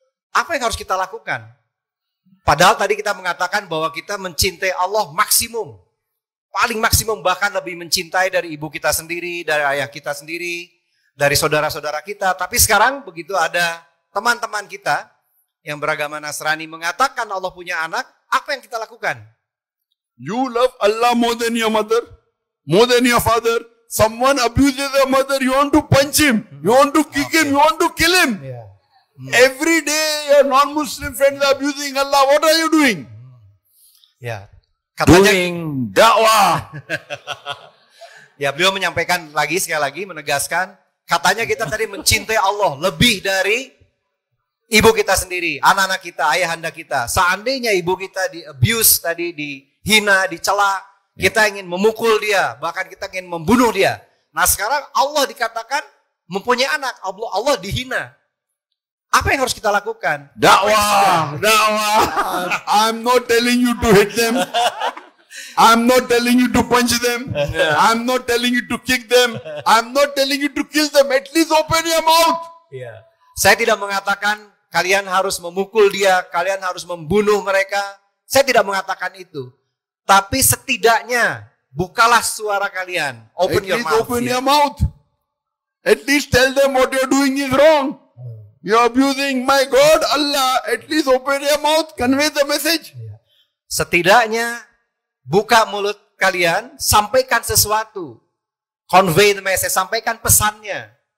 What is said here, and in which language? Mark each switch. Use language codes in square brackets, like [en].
[id] Apa yang harus kita lakukan? Padahal tadi kita mengatakan bahwa kita mencintai Allah maksimum. Paling maksimum, bahkan lebih mencintai dari ibu kita sendiri, dari ayah kita sendiri, dari saudara-saudara kita. Tapi sekarang begitu ada teman-teman kita yang beragama Nasrani mengatakan Allah punya anak, apa yang kita lakukan? [en] You love Allah more than your mother, more than your father. Someone abuses your mother, you want to punch him, you want to kick him, you want to kill him. Every day your non-Muslim friends are abusing Allah. What are you doing? [id] Ya, katanya [en] Doing dakwah. [id] ya, beliau menyampaikan lagi, sekali lagi menegaskan, katanya kita tadi mencintai Allah lebih dari ibu kita sendiri, anak-anak kita, ayahanda kita. Seandainya ibu kita di abuse tadi, dihina, dicela, kita ingin memukul dia, bahkan kita ingin membunuh dia. Nah sekarang Allah dikatakan mempunyai anak, Allah dihina. Apa yang harus kita lakukan? Dakwah, dakwah. [en] I'm not telling you to hit them. I'm not telling you to punch them. I'm not telling you to kick them. I'm not telling you to kill them. At least open your mouth. [id] Saya tidak mengatakan kalian harus memukul dia, kalian harus membunuh mereka. Saya tidak mengatakan itu. Tapi setidaknya bukalah suara kalian. [en] Open your mouth. Open your mouth. At least tell them what you're doing is wrong. You're abusing my God, Allah. At least open your mouth. Convey the message. [id] Setidaknya buka mulut kalian, sampaikan sesuatu. [en] Convey the message, [id] sampaikan pesannya.